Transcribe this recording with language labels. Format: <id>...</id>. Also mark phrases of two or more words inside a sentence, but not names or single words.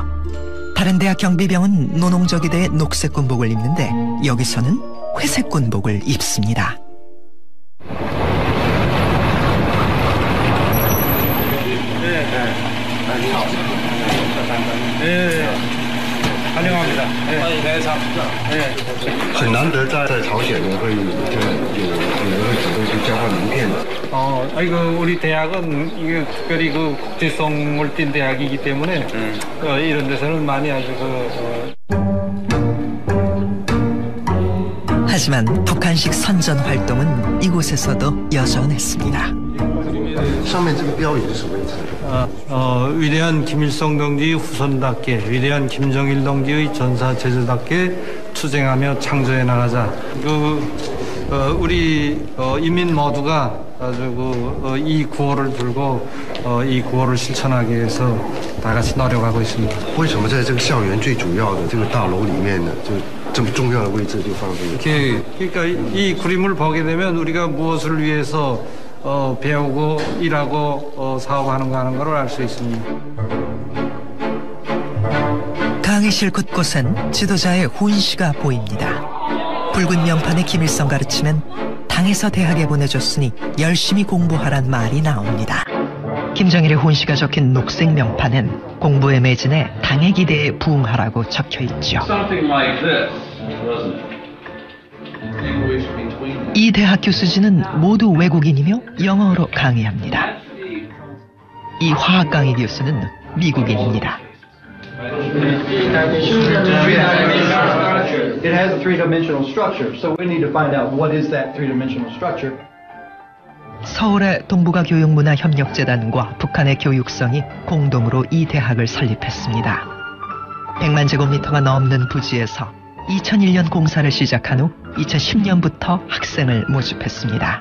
<ko>다른 대학 경비병은 노농저기대의 녹색 군복을 입는데 여기서는 회색 군복을 입습니다. 네, 환영합니다. 네, 네.</ko> <zh>很难得在朝鲜呢会有人会主动去交换名片的。</zh> <ko>이거 우리 대학은 이게 특별히 그 국제성을 띈 대학이기 때문에 이런 데서는 많이 아주 하지만 북한식 선전 활동은 이곳에서도 여전했습니다.</ko> <zh>上面这个标语是什么意思？</zh> <ko>위대한 김일성 동지의 후손답게 위대한 김정일 동지의 전사 제자답게 투쟁하며 창조해 나가자. 우리 인민 모두가 아주 이 구호를 들고 이 구호를 실천하기 위해서 다 같이 노력하고 있습니다.</ko> <zh>为什么在这个校园最主要的这个大楼里面呢，就这么重要的位置就放这个？</zh> <ko>그러니까 이 그림을 보게 되면 우리가 무엇을 위해서 배우고 일하고 사업하는 거 하는 걸 알 수 있습니다. 강의실 곳곳엔 지도자의 훈시가 보입니다. 붉은 명판에 김일성 가르치면 당에서 대학에 보내줬으니 열심히 공부하란 말이 나옵니다. 김정일의 훈시가 적힌 녹색 명판엔 공부에 매진해 당의 기대에 부응하라고 적혀 있죠. 이 대학 교수진은 모두 외국인이며 영어로 강의합니다. 이 화학 강의 교수는 미국인입니다.</ko> <en>It has a three-dimensional structure, so we need to find out what is that three-dimensional structure.</en> <ko>서울의 동북아교육문화협력재단과 북한의 교육성이 공동으로 이 대학을 설립했습니다. 100만 제곱미터가 넘는 부지에서 2001년 공사를 시작한 후 2010년부터 학생을 모집했습니다.</ko>